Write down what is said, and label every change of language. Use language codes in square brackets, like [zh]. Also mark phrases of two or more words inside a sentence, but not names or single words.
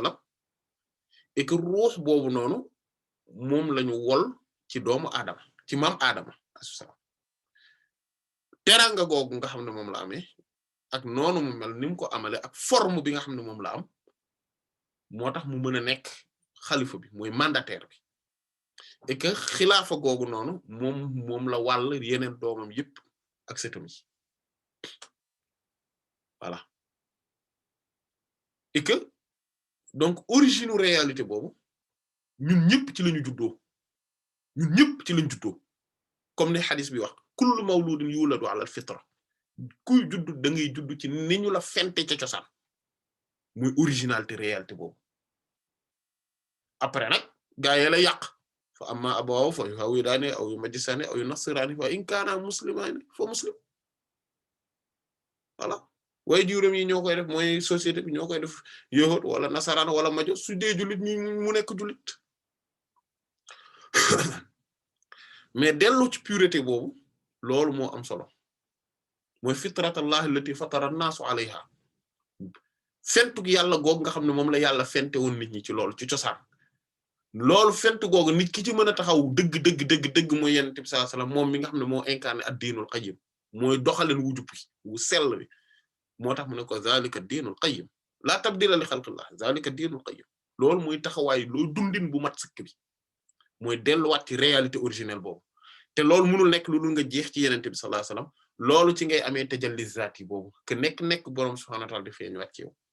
[wo] wasallam [fr] et que [wo] ruux boobu noonu moom lañu wol ci doomu aadama ci maam aadama assalam teranga googu nga xam ne moom la amee ak noonu mu mel ni mu ko amale ak forme bi nga xam ne moom la am moo tax mu mën a nekk xalifa bi mooy mandataire bi et que xilaafa googu noonu moom la wàll yeneen doomam yépp ak sëtam yi voilà [fr] et que donc origine réalité [wo] boobu ñun ñëpp ci lañu juddoo comme ni hadith bi wax [ar] كل مولود يولد على الفطرة [wo] kuy juddu da ngay juddu ci ni ñu la fente ca cosaan muy [fr] originalité réalité [wo] boobu après nag gaa yi la yàq [ar] فأما أبواه فيهودانه أو يمجسانه أو ينصرانه فإن كانا مسلمين فمسلم [wo] voilà waaye juróom yi ñoo koy def mooy société bi ñoo koy def yahud wala nasaraan wala majo su dee jullit ñi mu nekk jullit mais dellu ci pureté boobu loolu moo am solo mooy [ar] فطرة الله التي فطر الناس عليها [wo] fentug yàlla googu nga xam ne moom la yàlla fente woon nit ñi ci loolu ci cosaan loolu fent googu nit ki ci mën a taxaw dëgg mooy yonent bi [ar] صلى الله عليه وسلم [wo] moom mi nga xam ne moo incarné [ar] الدين القيم [wo] mooy doxalin wu jub wu sell bi moo tax mu ne ko [ar] ذلك الدين القيم لا تبديل لخلق الله ذلك الدين القيم [wo] loolu mooy taxawaay loolu dundin bu mat sëkk bi mooy delluwaat ci [fr] réalité originelle [wo] boobu te loolu mënul nekk lu dul nga jeex ci yonent bi [ar] صلى الله عليه وسلم [wo] loolu ci ngay amee [ar] تجلي ذاتي [wo] boobu que nekk boroom [ar] سبحانه وتعالى [wo] di feeñuwaat ci yow